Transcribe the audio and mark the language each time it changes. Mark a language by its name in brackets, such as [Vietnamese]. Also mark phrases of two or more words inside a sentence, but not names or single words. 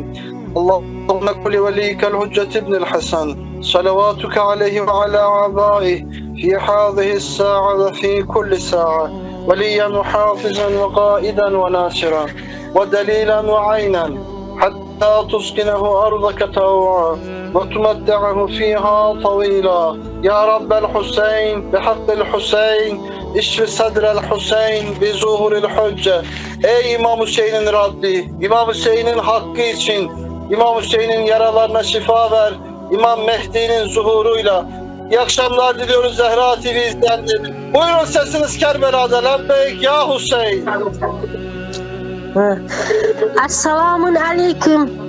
[Arabic] اللهم كن لوليك الحجة بن الحسن. صلواتك عليه وعلى أعدائه في هذه الساعة وفي كل ساعة. وليا وحافظا وقائدا وناصرا. ودليلا وعينا. حتى تسكنه أرضك طوعا. وتمتعه فيها طويلا يا رب الحسين بحق الحسين اشف صدر الحسين بظهور الحجة. [Turkish] Ey İmam Hüseyin'in Rabbi, İmam Hüseyin'in hakkı için İmam Hüseyin'in yaralarına şifa ver, İmam Mehdi'nin zuhuruyla. İyi akşamlar diliyoruz Zehra TV izleyenleri. Buyurun sesiniz Kerbela'da. [Arabic] لبيك يا حسين. السلام عليكم.